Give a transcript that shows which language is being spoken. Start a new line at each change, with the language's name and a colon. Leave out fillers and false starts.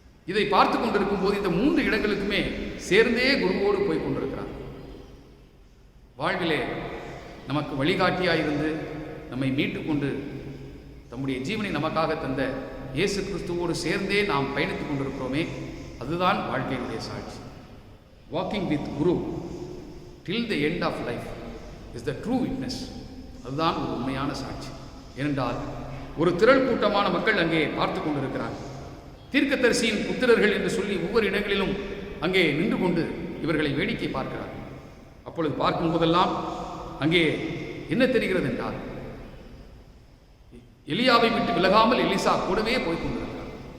Tamil: இதை பார்த்து கொண்டிருக்கும் போது இந்த 3 இடங்களுக்குமே சேர்ந்தே குருவோடு போய் கொண்டிருக்கிறார். வாழ்விலே நமக்கு வழிகாட்டியாயிருந்து நம்மை மீட்டு கொண்டு தம்முடைய ஜீவனை நமக்காக தந்த இயேசு கிறிஸ்துவோடு சேர்ந்தே நாம் பயணித்துக் கொண்டிருக்கிறோமே, அதுதான் வாழ்க்கையினுடைய சாட்சி. Walking with Guru
English: till the end of life is the true witness.
Tamil: அதுதான் ஒரு உண்மையான சாட்சி. ஏனென்றால் ஒரு திரள் கூட்டமான மக்கள் அங்கே பார்த்து கொண்டிருக்கிறார். தீர்க்கதரிசியின் புத்திரர்கள் என்று சொல்லி ஒவ்வொரு இடங்களிலும் அங்கே நின்று கொண்டு இவர்களை வேடிக்கை பார்க்கிறார். அப்பொழுது பார்க்கும் போதெல்லாம் அங்கே என்ன தெரிகிறது என்றால், எலியாவை விட்டு விலகாமல் எலிசா கூடவே போய் கொண்டிருக்கிறார்.